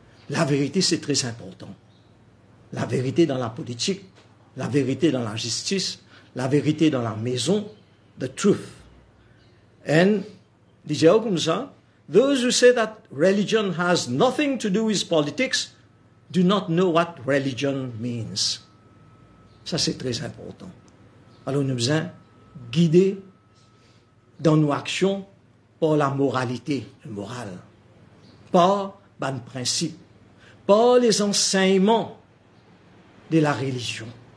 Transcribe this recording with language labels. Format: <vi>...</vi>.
<fr>La vérité, c'est très important. La vérité dans la politique, la vérité dans la justice, la vérité dans la maison,</fr> <en>the truth. And,</en> <fr>dit comme ça,</fr> <en>those who say that religion has nothing to do with politics do not know what religion means.</en> <fr>Ça, c'est très important. Alors, nous devons guider dans nos actions par la moralité, le moral, par les principes, par les enseignements de la religion.</fr>